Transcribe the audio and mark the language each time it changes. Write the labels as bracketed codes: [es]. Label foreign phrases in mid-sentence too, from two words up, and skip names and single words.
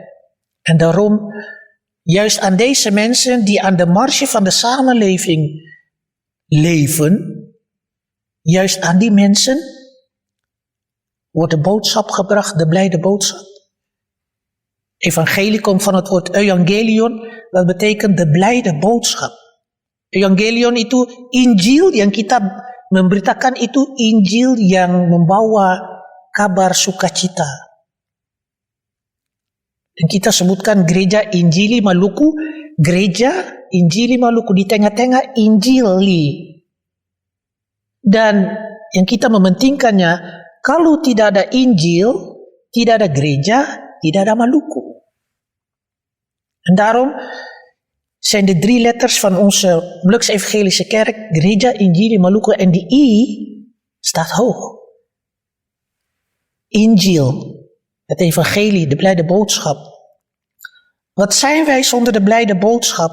[nl] En daarom, juist aan deze mensen die aan de marge van de samenleving leven, juist aan die mensen wordt de boodschap gebracht, de blijde boodschap. Evangelie komt van het woord evangelion, dat betekent de blijde boodschap. [id] Evangelion itu Injil yang kita memberitakan, itu Injil yang membawa kabar sukacita. Dan kita sebutkan gereja Injili Maluku, gereja Injili Maluku, di tengah-tengah Injili. Dan yang kita mementingkannya, kalau tidak ada Injil, tidak ada gereja, tidak ada Maluku. [nl] En daarom zijn de 3 letters van onze Molukse Evangelische Kerk, [id] Gereja Injili Maluku, [nl] en die I staat hoog. Injil, het evangelie, de blijde boodschap. Wat zijn wij zonder de blijde boodschap?